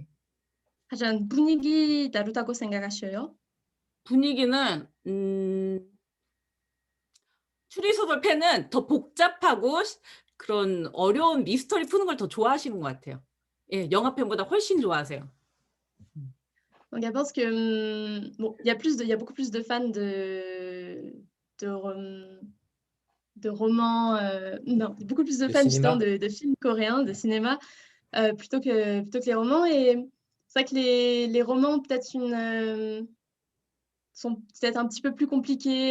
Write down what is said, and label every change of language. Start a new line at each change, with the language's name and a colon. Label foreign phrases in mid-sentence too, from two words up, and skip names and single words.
Korean: 하지만 분위기 다르다고 생각하셔요? 분위기는 추리소설 팬은 더 복잡하고 그런 어려운 미스터리 푸는 걸 더 좋아하시는 것 같아요. 예, 영화 팬보다 훨씬 좋아하세요.
French: Donc elle pense que bon, il y a beaucoup plus de fans de romans, non, beaucoup plus de De fans justement cinéma. de films coréens, de cinéma, plutôt que les romans. Et c'est vrai que les romans ont peut-être sont peut-être un petit peu plus compliqués.